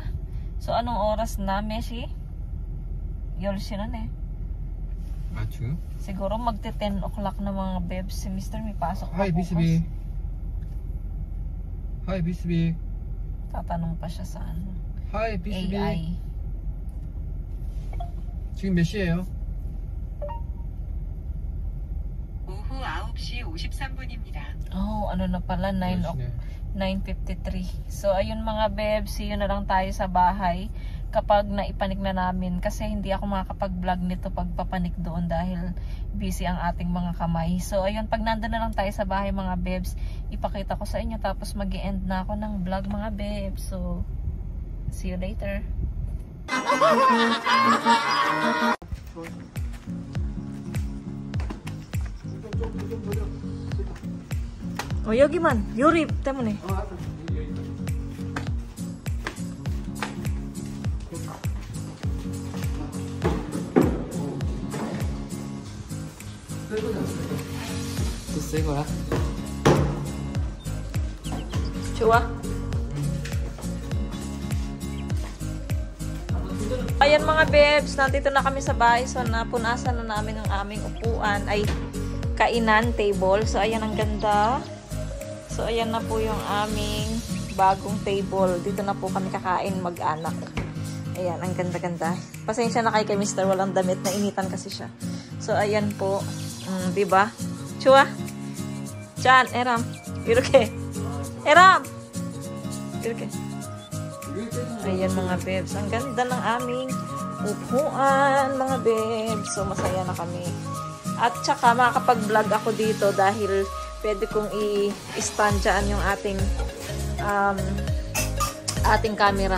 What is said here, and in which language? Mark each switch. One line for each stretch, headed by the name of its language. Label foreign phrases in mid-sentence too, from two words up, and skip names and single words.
Filipino: So, anong oras na, Meshi? Yols yun eh. Machu? Siguro magte 10 o'clock na mga bebs. Si Mr. may pasok na
English: Hi, BCB. Hi, BCB.
Filipino: Tatanong pa siya sa ano.
English: Hi, BCB. AI.
Korean: 지금 몇 시예요? 오후 9시 53분입니다.
Filipino: Oh, ano na pala, 9:53. So, ayun mga bebs,
English: see you
Filipino: na lang tayo sa bahay kapag naipanik na namin. Kasi hindi ako makakapag-vlog nito pagpapanik doon dahil busy ang ating mga kamay. So, ayun, pag nandun na lang tayo sa bahay mga bebs, ipakita ko sa inyo. Tapos mag-i-end na ako ng vlog mga bebs.
English: So, see you later.
Korean: Oh, 여기만. 요리 때문에. 새 거야? 좋아?
Filipino: Ayan mga bebs, nandito na kami sa bahay. So, napunasan na namin ang aming upuan. Ay, kainan, table. So, ayan ang ganda. So, ayan na po yung aming bagong table. Dito na po kami kakain mag-anak. Ayan, ang ganda-ganda. Pasensya na kay Mr. Walang damit. Nainitan kasi siya. So, ayan po. Diba? Chua? Chan, Eram. 이렇게. Eram!
Korean: 이렇게.
Filipino: Ayan mga bebs. Ang ganda ng aming upuan, mga bebs. So, masaya na kami. At saka, makakapag-vlog ako dito dahil pwede kong i-stand dyan yung ating camera.